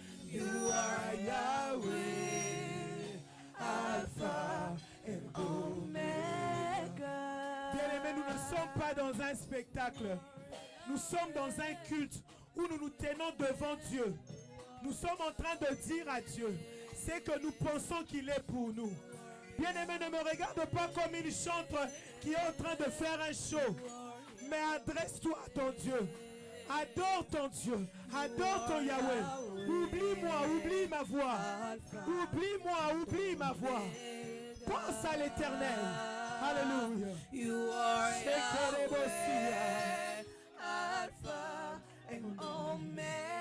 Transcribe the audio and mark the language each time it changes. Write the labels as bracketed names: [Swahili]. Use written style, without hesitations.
[English] You are Yahweh, Alpha and Omega. [French] Bien-aimés, nous ne sommes pas dans un spectacle. Nous sommes dans un culte où nous nous tenons devant Dieu. nous sommes en train de dire à Dieu, c'est que nous pensons qu'il est pour nous. Bien-aimé, ne me regarde pas comme une chantre qui est en train de faire un show. Mais adresse-toi à ton Dieu. Adore ton Dieu. Adore ton Yahweh. Oublie-moi, oublie ma voix. Oublie-moi, oublie ma voix. Pense à l'éternel. Alléluia. [English] You are Yahweh, Alpha and Omega.